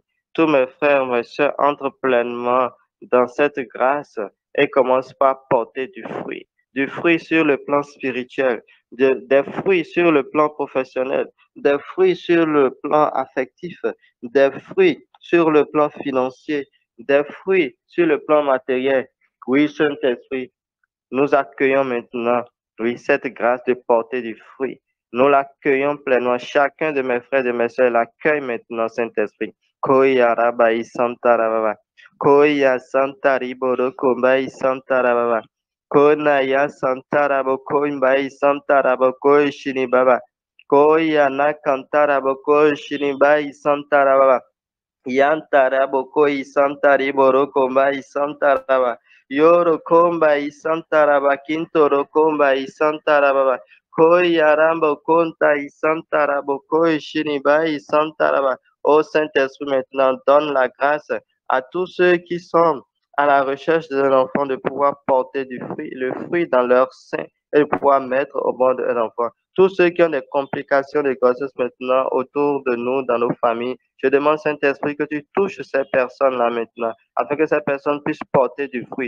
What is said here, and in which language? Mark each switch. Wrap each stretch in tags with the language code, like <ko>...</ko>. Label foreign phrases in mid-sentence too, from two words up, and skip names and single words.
<fr>Tous mes frères, mes sœurs entrent pleinement dans cette grâce et commencent par porter du fruit sur le plan spirituel, des fruits sur le plan professionnel, des fruits sur le plan affectif, des fruits sur le plan financier, des fruits sur le plan matériel. Oui, Saint-Esprit, nous accueillons maintenant, oui, cette grâce de porter du fruit. Nous l'accueillons pleinement. Chacun de mes frères et de mes sœurs l'accueille maintenant, Saint-Esprit. Koya rabai santa rababa. Koya santa riboro kombai santa rababa. Kona ya santa rabo kombai santa rabo koi shini baba. Koya na kanta rabo koi shini bai santa rababa. Yantarabo koi santaribo rokomba isantaraba. Yoro komba isantaraba. Kintoro komba isantaraba. Koi arambo konta isantarabo. Koi shiniba isantaraba. Ô Saint-Esprit, maintenant, donne la grâce à tous ceux qui sont à la recherche d'un enfant de pouvoir porter du fruit, le fruit dans leur sein et de pouvoir mettre au bord d'un enfant. Tous ceux qui ont des complications de grossesse maintenant autour de nous, dans nos familles, je demande, Saint-Esprit, que tu touches ces personnes-là maintenant, afin que ces personnes puissent porter du fruit.</fr>